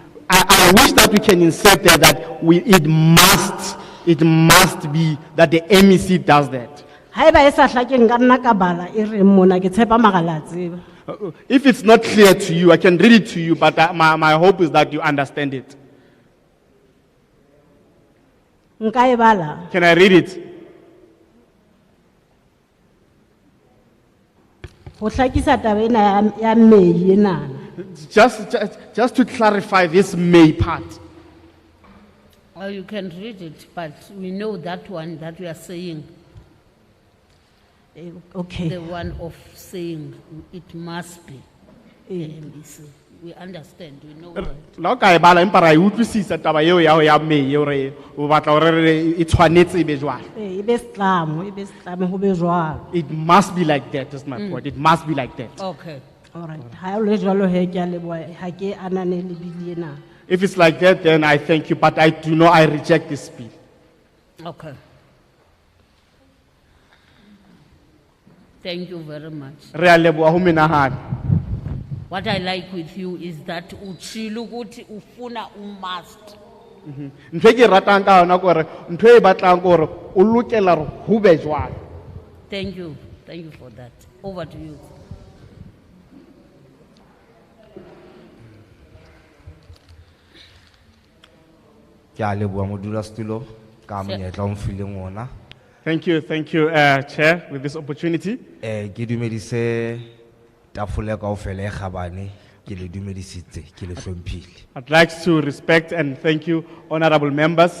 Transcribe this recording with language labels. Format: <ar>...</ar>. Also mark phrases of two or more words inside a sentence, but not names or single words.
<en>I wish that we can insert there that it must be that the MEC does that.</en> <st>Haeba e sa hlakeng ka nna ka bala e reng mona ke tshepa magala a tseba.</st> <en>If it's not clear to you, I can read it to you, but my hope is that you understand it.</en> <st>Nka e bala.</st> <en>Can I read it?</en> <st>Ho hlakisa taba ena ya Mei ena.</st> <en>Just to clarify this May part. Well, you can read it, but we know that one that we are saying, Okay. the one of saying it must be MEC. We understand, we know that.</en> <st>La ka e bala empa ra e utlwisisa taba eo ya ho ya May eo re o batla hore re e tshwanetse e be jwalo. E be setlamo ho be jwalo.</st> <en>It must be like that, is my point. It must be like that. Okay. All right.</en> <st>Ha o le jwalo he ke a leboha ha ke ananele bili ena.</st> <en>If it's like that, then I thank you, but I reject this bill. Okay. Thank you very much.</en> <st>Re a leboha ho menahane.</st> <en>What I like with you is that</en> <zu>uchilo ukuthi ufuna</zu> <en>must.</en> <st>Ntho e ke ratang ka yona ke hore ntho e batlang ke hore o lokela hore ho be jwalo.</st> <en>Thank you for that. Over to you. Thank you, Chair, with this opportunity. I'd like to respect and thank you, honorable members.</en>